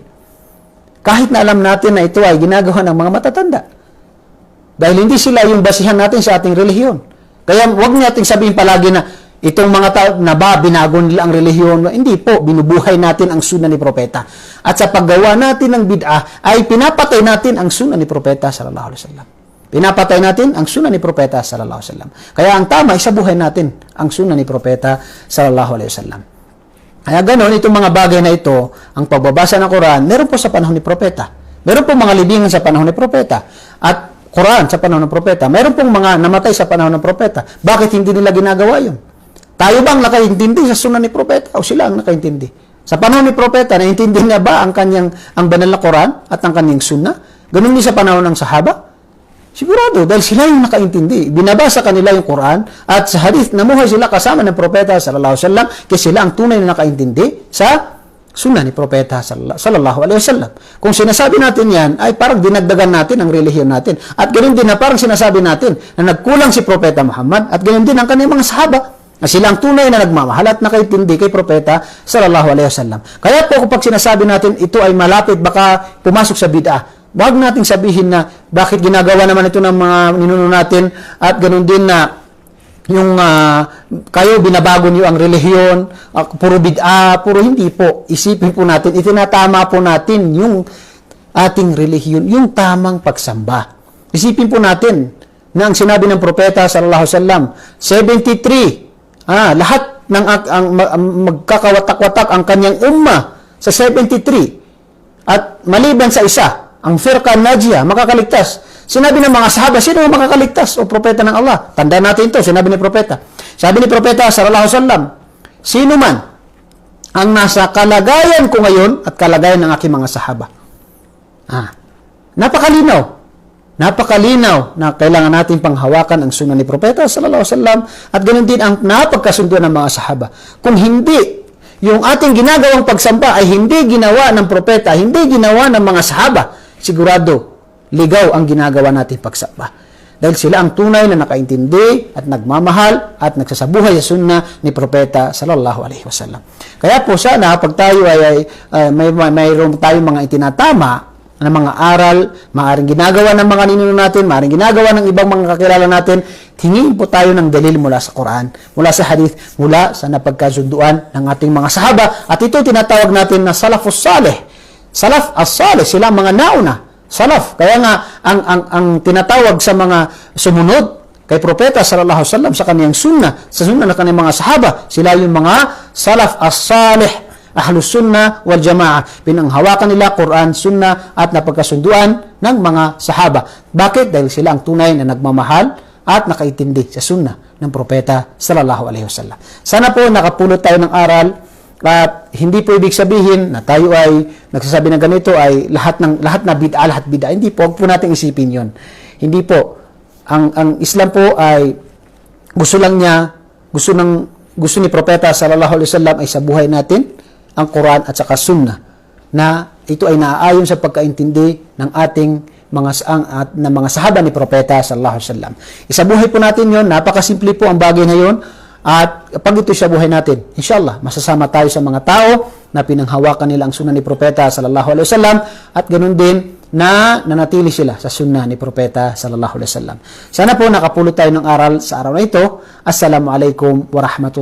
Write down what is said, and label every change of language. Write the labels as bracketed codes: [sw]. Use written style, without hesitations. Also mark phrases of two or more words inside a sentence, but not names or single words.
[tl] Kahit na alam natin na ito ay ginagawa ng mga matatanda. Dahil hindi sila yung basihan natin sa ating relihiyon. Kaya huwag natin sabihin palagi na itong mga tao na binago nila ang relihiyon. Hindi po, binubuhay natin ang sunnah ni propeta. At sa paggawa natin ng bid'ah, ay pinapatay natin ang sunnah ni propeta [ar] صلى الله عليه وسلم. [tl] Pinapatay natin ang sunnah ni propeta [ar] صلى الله عليه وسلم. [tl] Kaya ang tama, isabuhay natin ang sunnah ni propeta [ar] صلى الله عليه وسلم. [tl] Kaya ganoon, itong mga bagay na ito, ang pagbabasa ng Quran, meron po sa panahon ni propeta. Meron po mga libingan sa panahon ni propeta. At Quran sa panahon ng propeta. Meron pong mga namatay sa panahon ng propeta. Bakit hindi nila ginagawa yun? Tayo bang nakaintindi sa sunnah ni propeta o sila ang nakaintindi? Sa panahon ni propeta, naintindi niya ba ang banal na Quran at ang kanyang sunnah? Ganun din sa panahon ng sahaba? Sigurado, dahil sila yung nakaintindi. Binabasa kanila yung Quran at sa hadith, namuhay sila kasama ng propeta [ar] صلى الله عليه وسلم [tl] kasi sila ang tunay na nakaintindi sa sunnah ni propeta [ar] صلى الله عليه وسلم. [tl] Kung sinasabi natin yan, ay parang dinagdagan natin ang relihiyon natin. At ganoon din na parang sinasabi natin na nagkulang si propeta Muhammad at ganoon din ang kanyang mga sahaba na sila ang tunay na nagmamahal at nakaintindi kay propeta [ar] صلى الله عليه وسلم. [tl] Kaya po kapag sinasabi natin ito ay malapit baka pumasok sa bid'ah, wag nating sabihin na bakit ginagawa naman ito ng mga ninuno natin at ganoon din na yung kayo binabago niyo ang relihiyon, puro bid'ah, puro hindi po. Isipin po natin, itinatama po natin yung ating relihiyon, yung tamang pagsamba. Isipin po natin na ang sinabi ng propeta [ar] صلى الله عليه وسلم, [tl] 73, lahat ng magkakawatak-watak ang kanyang umma sa 73. At maliban sa isa, ang [ar] فرقة ناجية, [tl] makakaligtas. Sinabi ng mga sahaba, sino ang makakaligtas o propeta ng Allah? Tandaan natin ito, sinabi ni propeta. Sabi ni propeta [ar] صلى الله عليه وسلم, [tl] sino man ang nasa kalagayan ko ngayon at kalagayan ng aking mga sahaba. Napakalinaw. Napakalinaw na kailangan natin panghawakan ang sunnah ni propeta [ar] صلى الله عليه وسلم [tl] at ganoon din ang napagkasunduan ng mga sahaba. Kung hindi yung ating ginagawang pagsamba ay hindi ginawa ng propeta, hindi ginawa ng mga sahaba, sigurado ligaw ang ginagawa natin pagsamba. Dahil sila ang tunay na nakaintindi at nagmamahal at nagsasabuhay sa sunnah ni propeta [ar] صلى الله عليه وسلم. [tl] Kaya po sana pag tayo ay mayroon tayong mga itinatama na mga aral, maaaring ginagawa ng mga ninuno natin, maaaring ginagawa ng ibang mga kakilala natin, hingin po tayo ng dalil mula sa Quran, mula sa hadith, mula sa napagkasunduan ng ating mga sahaba. At ito tinatawag natin na [ar] السلف الصالح. السلف الصالح, [tl] sila mga nauna. Salaf. Kaya nga, ang tinatawag sa mga sumunod kay propeta [ar] صلى الله عليه وسلم [tl] sa kaniyang sunnah, sa sunnah ng kaniyang mga sahaba, sila yung mga [ar] السلف الصالح. أهل السنة والجماعة. [tl] Pinanghawakan nila Quran, sunnah at napagkasunduan ng mga sahaba. Bakit? Dahil sila ang tunay na nagmamahal at nakaintindi sa sunnah ng propeta [ar] صلى الله عليه وسلم. [tl] Sana po nakapulot tayo ng aral at hindi po ibig sabihin na tayo ay nagsasabi ng ganito ay lahat na bid'ah, lahat bid'ah. Hindi po, huwag po nating isipin 'yon. Hindi po. Ang Islam po ay gusto ni propeta [ar] صلى الله عليه وسلم [tl] ay sa buhay natin ang Quran at saka sunnah na ito ay naaayon sa pagkaintindi ng ating mga sahaba ni propeta [ar] صلى الله عليه وسلم. [tl] Isabuhay po natin 'yon, napakasimple po ang bagay na 'yon at pag ito sa buhay natin, inshallah masasama tayo sa mga tao na pinanghawakan nila ang sunnah ni propeta [ar] صلى الله عليه وسلم [tl] at ganoon din na nanatili sila sa sunnah ni propeta [ar] صلى الله عليه وسلم. [tl] Sana po nakapulot tayo ng aral sa araw na ito.